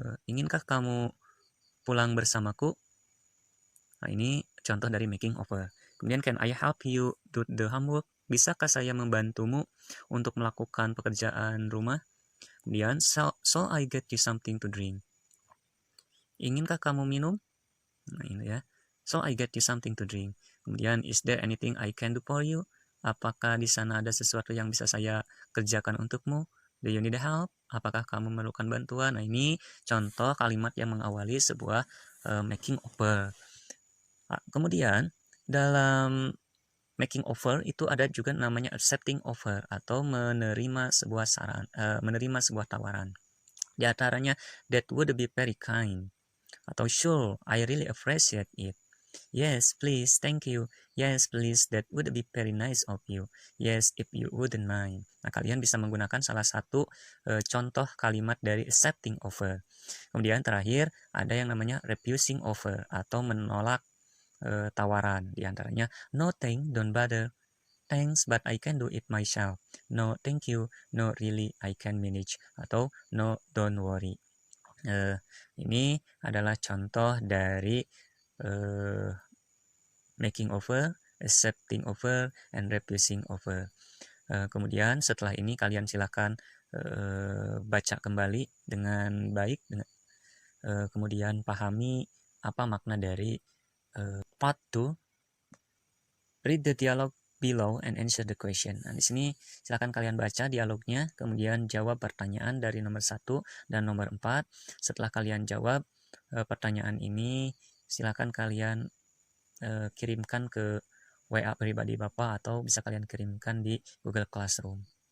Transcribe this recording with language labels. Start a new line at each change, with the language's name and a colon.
Indonesian: Inginkah kamu pulang bersamaku? Nah, ini contoh dari making offer. Kemudian,
English: can I help you do the homework?
Indonesian: Bisakah saya membantumu untuk melakukan pekerjaan rumah? Kemudian,
English: so I get you something to drink.
Indonesian: Inginkah kamu minum? Nah, ini ya.
English: So I get you something to drink.
Indonesian: Kemudian,
English: is there anything I can do for you?
Indonesian: Apakah di sana ada sesuatu yang bisa saya kerjakan untukmu?
English: Do you need help?
Indonesian: Apakah kamu memerlukan bantuan? Nah, ini contoh kalimat yang mengawali sebuah making offer. Kemudian, dalam making offer itu ada juga namanya accepting offer atau menerima sebuah menerima sebuah tawaran. Di antaranya,
English: that would be very kind, atau sure, I really appreciate it. Yes, please, thank you. Yes, please, that would be very nice of you. Yes, if you wouldn't mind.
Indonesian: Nah, kalian bisa menggunakan salah satu contoh kalimat dari accepting offer. Kemudian terakhir ada yang namanya refusing offer atau menolak tawaran. Di antaranya,
English: no thanks, don't bother. Thanks, but I can do it myself. No, thank you. No, really, I can manage.
Indonesian: Atau
English: no, don't worry.
Indonesian: Ini adalah contoh dari making offer, accepting offer, and refusing offer. Kemudian setelah ini kalian silakan baca kembali dengan baik, kemudian pahami apa makna dari part 2.
English: Read the dialogue below and answer the question.
Indonesian: Nah, di sini silakan kalian baca dialognya, kemudian jawab pertanyaan dari nomor 1 dan nomor 4. Setelah kalian jawab pertanyaan ini, silakan kalian kirimkan ke WA pribadi Bapak atau bisa kalian kirimkan di Google Classroom.